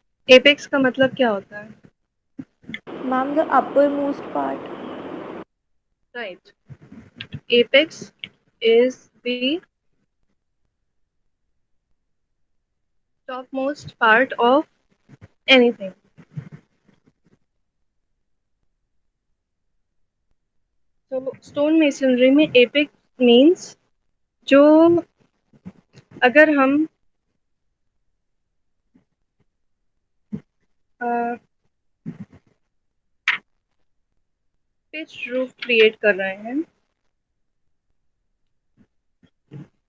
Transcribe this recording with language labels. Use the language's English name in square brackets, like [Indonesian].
[Hindi] Apex का मतलब क्या होता है? [English] Ma'am the upper most part. Right, apex is the topmost part of anything. [Hindi] तो स्टोन मेसनरी में [English] apex means [Hindi] जो, अगर हम पिच रूफ क्रिएट कर रहे हैं,